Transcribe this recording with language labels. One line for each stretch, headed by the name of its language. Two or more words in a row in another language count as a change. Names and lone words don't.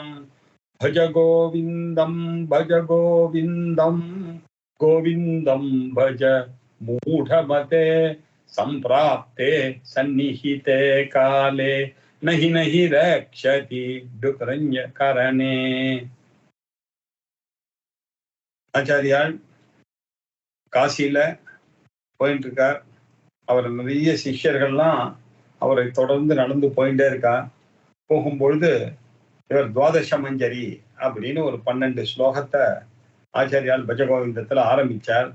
Sanskrit: भज गोविन्दं गोविन्दं भज मूढमते सम्प्राप्ते सन्निहिते काले नहि रक्षति डुकरण्यकरणे।
Tamil: ஆச்சாரியால் காசியில போயிட்டு இருக்கார். அவர் நிறைய சிஷ்யர்கள்லாம் அவரை தொடர்ந்து நடந்து போயிட்டே இருக்கார். போகும்பொழுது இவர் துவாதச மஞ்சரி அப்படின்னு ஒரு 12 ஸ்லோகத்தை ஆச்சாரியால் பஜகோவிந்தத்துல ஆரம்பிச்சார்.